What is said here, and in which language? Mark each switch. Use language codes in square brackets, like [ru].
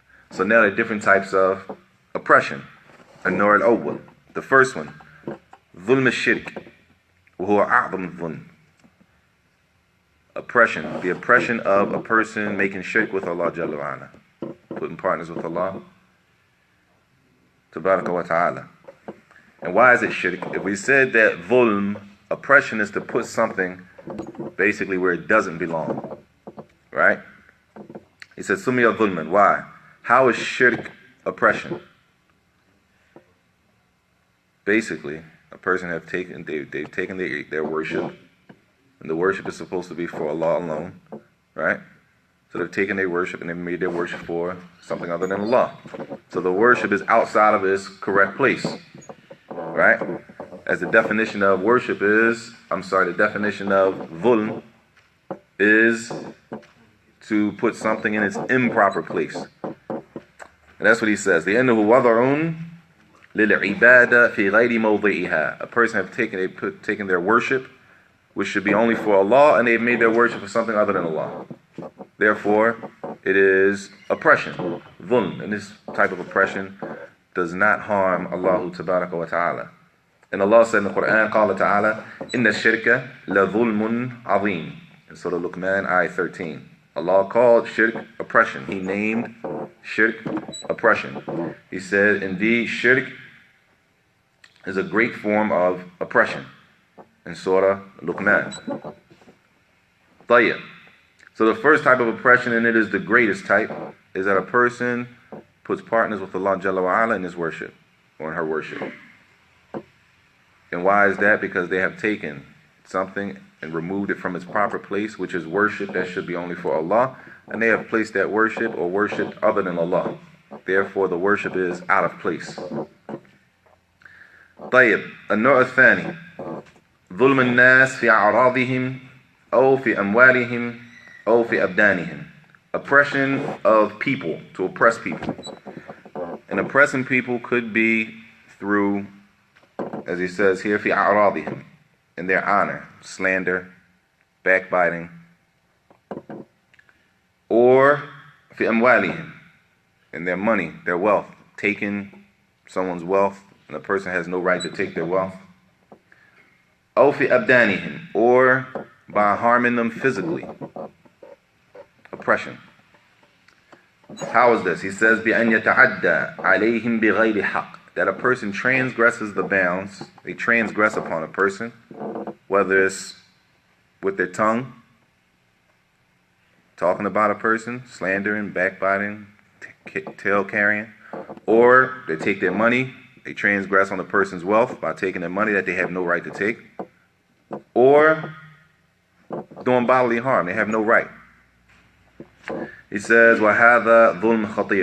[en] So now there are different types of oppression. An-Nur al-Awwal. The first one, [ar] ظلم الشرك وهو أعظم الظلم. [en] Oppression, the oppression of a person making shirk with Allah Jalla wa Ala, putting partners with Allah Tabaraka wa Ta'ala. And why is it shirk? If we said that dhulm, oppression, is to put something basically where it doesn't belong, right? He said Sumiya dhulman. Why? How is shirk oppression? Basically, a person they've taken their worship, and the worship is supposed to be for Allah alone, right? So they've taken their worship and they've made their worship for something other than Allah. So the worship is outside of its correct place, right? As the definition of worship is, the definition of dhulm is to put something in its improper place. And that's what he says. [ar] لأنه وضع للعبادة في غير موضعها. [en] A person have taken their worship, which should be only for Allah, and they've made their worship for something other than Allah. Therefore, it is oppression, dhulm. And this type of oppression does not harm Allah Tabaraka wa Ta'ala. And Allah said in the Quran, [ar] قال تعالى إن الشرك لظلم عظيم. [en] In Surah Luqman, ayah 13. Allah called shirk oppression. He named shirk oppression. He said, indeed, shirk is a great form of oppression. In Surah Luqman. Tayyib. So the first type of oppression, and it is the greatest type, is that a person puts partners with Allah Jalla wa Ala in his worship, or in her worship. And why is that? Because they have taken something and removed it from its proper place, which is worship that should be only for Allah, and they have placed that worship or worship other than Allah. Therefore, the worship is out of place. [ar] طيب النوع الثاني ظلم الناس في أعراضهم أو في أموالهم أو في أبدانهم. [en] Oppression of people, to oppress people. And oppressing people could be through, as he says here, [ar] في أعراضهم, [en] in their honor, slander, backbiting, or [ar] في أموالهم, [en] in their money, their wealth, taking someone's wealth, and the person has no right to take their wealth. [ar] أو في أبدانهم, [en] or by harming them physically. Oppression. How is this? He says [ar] بأن يتعدى عليهم بغير حق, [en] that a person transgresses the bounds. They transgress upon a person, whether it's with their tongue, talking about a person, slandering, backbiting, tail carrying, or they take their money, they transgress on the person's wealth by taking their money that they have no right to take, or doing bodily harm. They have no right. He says, [ar] وَهَذَا ظُلْمٌ خَطِيرٌ.